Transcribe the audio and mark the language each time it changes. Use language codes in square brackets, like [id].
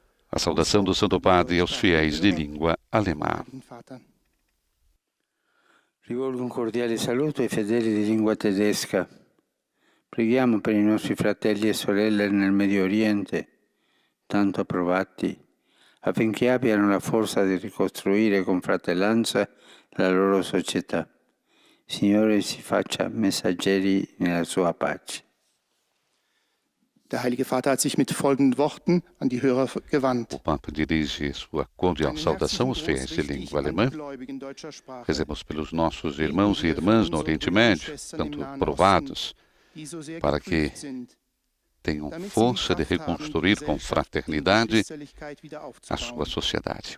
[pt] A saudação do Santo Padre aos fiéis de língua alemã. [it] Rivolgo un cordiale saluto ai fedeli di lingua tedesca. Preghiamo per i nostri fratelli e sorelle nel Medio Oriente, tanto provati, affinché abbiano la forza di ricostruire con fratellanza la loro società. Signore si faccia messaggeri nella sua pace. [de] Der Heilige Vater hat sich mit folgenden Worten an die Hörer gewandt. [pt] O Papa dirige sua cordial saudação aos fiéis de língua alemã. Rezemos pelos nossos irmãos e irmãs no Oriente Médio, tanto provados, para que tenham força de reconstruir com fraternidade a sua sociedade.